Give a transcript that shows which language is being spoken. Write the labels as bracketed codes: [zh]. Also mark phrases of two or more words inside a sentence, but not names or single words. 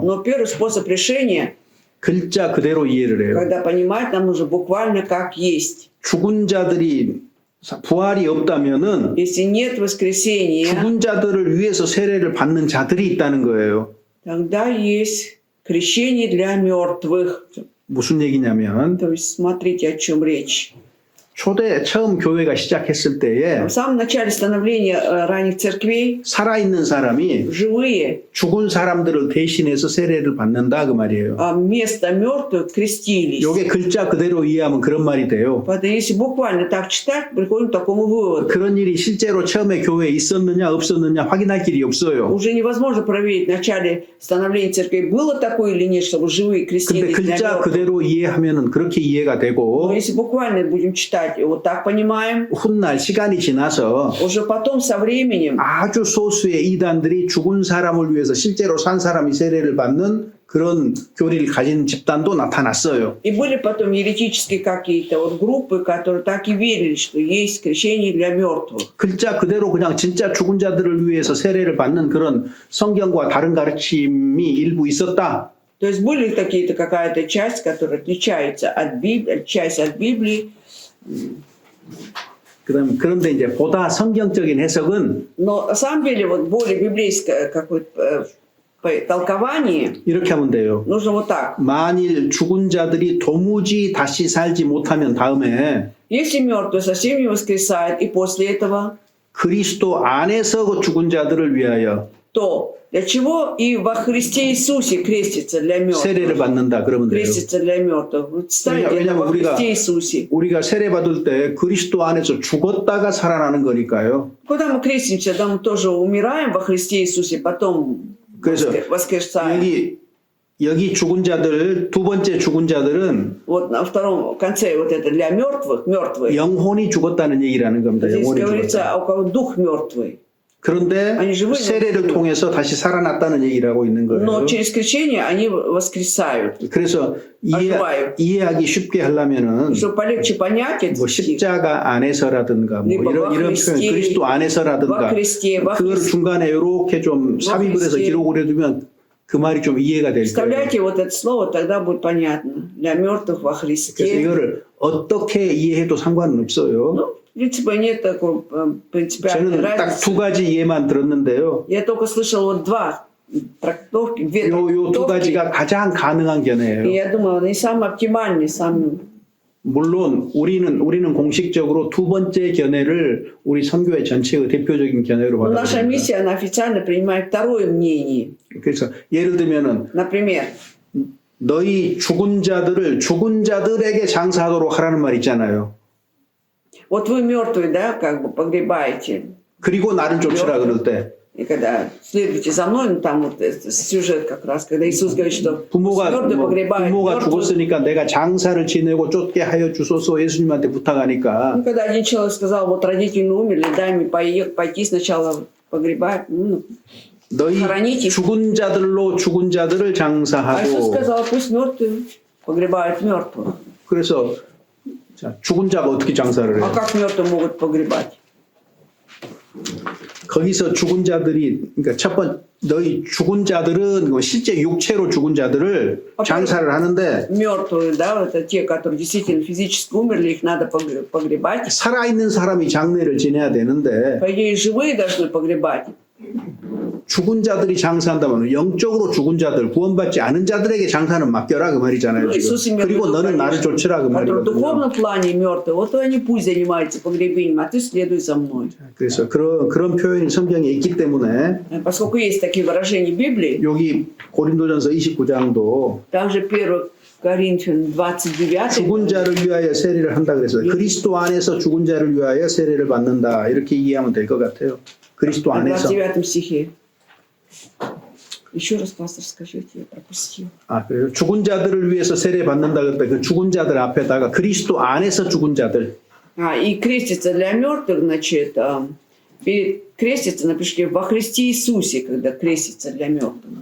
[ru] Но первый способ решения, [ko] 글자 그대로 이해를 해요. [ru] когда понимать, нам нужно буквально как есть. [ko] 죽은 자들이 부활이 없다면은 [ru] Если нет воскресения, [ko] 죽은 자들을 위해서 세례를 받는 자들이 있다는 거예요. [ru] тогда есть крещение для мертвых. [ko] 무슨 얘기냐면 [ru] То есть смотрите, о чем речь. [ko] 처음 교회가 시작했을 때에 [ru] В самом начале становления ранних церквей [ko] 살아있는 사람이 [ru] живые, [ko] 죽은 사람들을 대신해서 세례를 받는다 그 말이에요. [ru] а вместо мертвых крестились. [ko] 요게 글자 그대로 이해하면 그런 말이 돼요. [ru] Поэтому если буквально так читать, приходим к такому выводу. [ko] 그런 일이 실제로 처음에 교회에 있었느냐 없었느냐 확인할 길이 없어요. [ru] Уже невозможно проверить в начале становления церкви, было такое или нет, чтобы живые [ko] 근데 [ru] крестились для [ko] 글자 [ru] мертвых. [ko] 그대로 이해하면은 그렇게 이해가 [ru] Но [ko] 되고 [ru] если буквально будем читать, и вот так понимаем, [ko] 훗날 시간이 지나서 [ru] уже потом со временем [ko] 아주 소수의 이단들이 죽은 사람을 위해서 실제로 산 사람이 세례를 받는 그런 교리를 가진 집단도 나타났어요. [ru] и были потом еретические какие-то вот группы, которые так и верили, что есть крещение для мертвых. [ko] 글자 그대로 그냥 진짜 죽은 자들을 위해서 세례를 받는 그런 성경과 다른 가르침이 일부 있었다. [ru] То есть были какие-то какая-то часть, которая отличается от Библии, часть от Библии, [ko] 그런데 이제 보다 성경적인 해석은 [ru] но на самом деле вот более библейское какое-то толкование [ko] 이렇게 하면 돼요. [ru] нужно вот так. [ko] 만일 죽은 자들이 도무지 다시 살지 못하면 다음에 [ru] Если мертвый совсем не воскресает, и после этого, [ko] 그리스도 안에서 그 죽은 자들을 위하여 [ru] то для чего и во Христе Иисусе крестится для [ko] 세례를 [ru] мертвых? [ko] 받는다 그러면 돼요. [ru] Крестится для мертвых. Вот ставите это [ko] 왜냐면 [ru] во [ko] 우리가- [ru] Христе Иисусе. [ko] 우리가 세례 받을 때 그리스도 안에서 죽었다가 살아나는 거니까요. [ru] Когда мы крестимся, да, мы тоже умираем во Христе Иисусе, потом [ko] 그래서 [ru] воскресаем. [ko] 여기 죽은 자들 두 번째 죽은 자들은 [ru] Вот на втором конце вот это для мертвых, мертвые. [ko] 영혼이 죽었다는 얘기라는 겁니다. [ru] Здесь [ko] 영혼이 [ru] говорится, [ko] 죽었다. [ru] у кого дух мертвый. [ko] 그런데 [ru] 아니, живые [ko] 세례를 영혼이 통해서 다시 살아났다는 얘기를 하고 있는 거예요. [ru] Но через крещение они воскресают. [ko] 그래서 이해하기 쉽게 하려면은 [ru] Чтобы полегче понять этот [ko] 뭐 [ru] стих. [ko] 십자가 안에서라든가 뭐 리버 이런 표현 그리스티, 그리스도 안에서라든가 와 그리스티, 와 그걸 그리스티. 중간에 이렇게 좀 삽입을 해서 그리스티. 기록을 해두면 그 말이 좀 이해가 될 거예요. [ru] Вставляйте вот это слово, тогда будет понятно. Для мертвых во [ko] 그래서 [ru] Христе. [ko] 이거를 어떻게 이해해도 상관은 없어요. [ru] Ну, в принципе, нет такой принципиальной [ko] 저는 딱 [ru] разницы. [ko] 두 가지 이해만 들었는데요. [ru] Я только слышал вот два трактовки, две [ko] 요 두 [ru] трактовки. [ko] 가지가 가장 가능한 [ru] И [ko] 견해예요. [ru] я думаю, они самые оптимальные, самые [ko] 물론 우리는 공식적으로 두 번째 견해를 우리 선교회 전체의 대표적인 견해로 [ru] Но наша [ko] 받아들입니다. [ru] миссия, она официально принимает второе мнение. [ko] 그래서 예를 들면은 [ru] Например, [ko] 너희 죽은 자들을 죽은 자들에게 장사하도록 하라는 말 있잖아요. [ru] вот вы мертвые, да, как бы погребаете. [ko] 그리고 나를 쫓으라 그럴 때 [ru] И когда следуйте за мной, ну там вот сюжет как раз, когда Иисус говорит, что [ko] 부모가 [ru] мертвый погребает [ko] 부모가 [ru] мертвых. [ko] 죽었으니까 내가 장사를 지내고 쫓게 하여 주소서 예수님한테 부탁하니까 [ru] Ну, когда один человек сказал, вот родители умерли, дай мне пойти сначала погребать, ну, [ko] 너희 [ru] хоронить их. [ko] 죽은 자들을 [ru] А Иисус [ko] 장사하고 [ru] сказал, пусть мертвые погребают мертвых. [ko] 그래서 자, 죽은 자가 어떻게 장사를 [ru] А [ko] 해요? [ru] как мертвые могут погребать? [ko] 거기서 죽은 자들이 그러니까 첫 번 너희 죽은 자들은 실제 육체로 죽은 자들을 장사를 하는데 [ru] Мертвые, да, это те, которые действительно физически умерли, их надо погребать. [ko] 살아있는 사람이 장례를 지내야 되는데 [ru] По идее, живые должны погребать. [ko] 죽은 자들이 장사한다면 영적으로 죽은 자들 구원받지 않은 자들에게 장사는 맡겨라 그 말이잖아요. [ru] Ну, Иисус [ko] 지금. [ru] имел в [ko] 그리고 [ru] виду, [ko] 너는 나를 [ru] конечно, [ko] 쫓으라 그 [ru] которые в [ko] 말이거든요. [ru] духовном плане мертвые, вот они пусть занимаются погребением, а ты следуй за мной. [ko] 그래서 그런 표현이 성경에 있기 때문에 [ru] Поскольку есть такие выражения в Библии, [ko] 여기 고린도전서 29장도 [ru] также 1 Коринфян 29, [ko] 죽은 자를 위하여 세례를 한다 그래서 그리스도 안에서 죽은 자를 위하여 세례를 받는다 이렇게 이해하면 될 것 같아요. 그리스도 [ru] в [ko] 안에서 [ru] 29 стихе. Еще раз, пастор, скажите, я пропустил. [ko] 그래요. 죽은 자들을 위해서 세례 받는다 그럴 때 그 죽은 자들 앞에다가 그리스도 안에서 죽은 자들 [ru] И креститься для мертвых, значит, перед креститься напишите во Христе Иисусе, когда крестится для мертвых.